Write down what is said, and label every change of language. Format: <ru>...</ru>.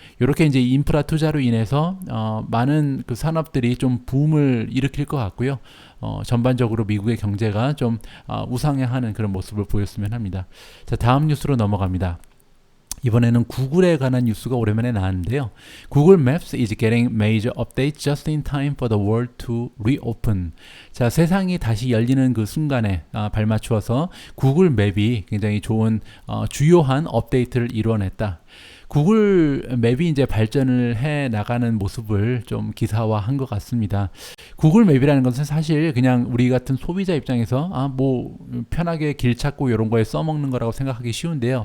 <ko>이렇게 이제 인프라 투자로 인해서 많은 그 산업들이 좀 붐을 일으킬 것 같고요. 전반적으로 미국의 경제가 좀 우상향하는 그런 모습을 보였으면 합니다. 자, 다음 뉴스로 넘어갑니다. 이번에는 구글에 관한 뉴스가 오랜만에 나왔는데요.</ko> <en>Google Maps is getting major updates just in time for the world to reopen.</en> <ko>자, 세상이 다시 열리는 그 순간에 발맞추어서 구글 맵이 굉장히 좋은 주요한 업데이트를 이루어냈다. 구글 맵이 이제 발전을 해 나가는 모습을 좀 기사화한 것 같습니다. 구글 맵이라는 것은 사실 그냥 우리 같은 소비자 입장에서 뭐 편하게 길 찾고 이런 거에 써먹는 거라고 생각하기 쉬운데요.</ko>